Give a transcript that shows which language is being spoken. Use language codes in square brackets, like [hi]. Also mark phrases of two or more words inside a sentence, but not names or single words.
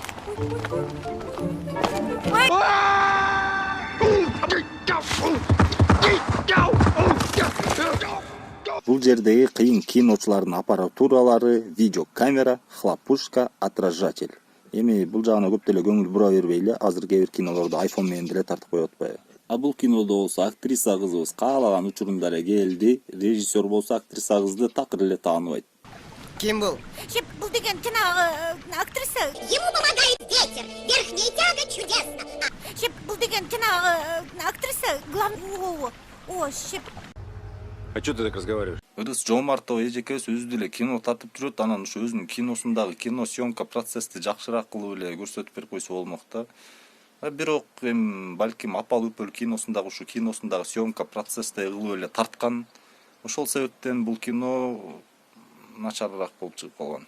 [ky] Бул жердеги кыйын киночулардын аппаратуралары, видеокамера, хлопушка, отражатель. Эми бул жагына көп деле көңүл бура бербейли, азыр кээ бир кинолорду iPhone менен деле тартып коюп атпайбы. А бул кинодо болсо актриса кызыбыз каалаган учурунда эле келди, режиссер болсо актриса кызды такыр эле тааныбайт. Ким бул? Бул деген жанагы актриса. [ru] Ему помогает ветер, верхняя тяга чудесно. [ky] Бул деген жанагы актриса, [ru] А что ты так разговариваешь? [ky] Ыдыс Жомартова эжекебиз өзү деле кино тартып жүрөт, анан ушу өзүнүн киносундагы кино съемка процессти жакшыраак кылып эле көрсөтүп берип койсо болмок да. Бирок балким Апал Үпөл киносундагы ушу киносундагы съемка процессти кылып эле тарткан. Ошол себептен бул кино начарыраак болуп чыгып калган.